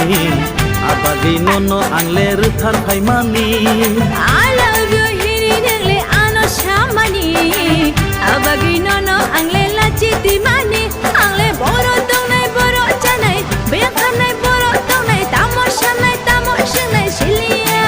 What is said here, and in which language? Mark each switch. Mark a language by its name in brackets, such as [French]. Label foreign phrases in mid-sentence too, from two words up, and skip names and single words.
[Kok Borok] abagi nono angle ruthar phaimani [English] I love you [Kok Borok] hiri nengle ano shamani abagi nono angle lachiti mani angle boro tongnai boro chanai bekanai boro tongnai tamoshanai silia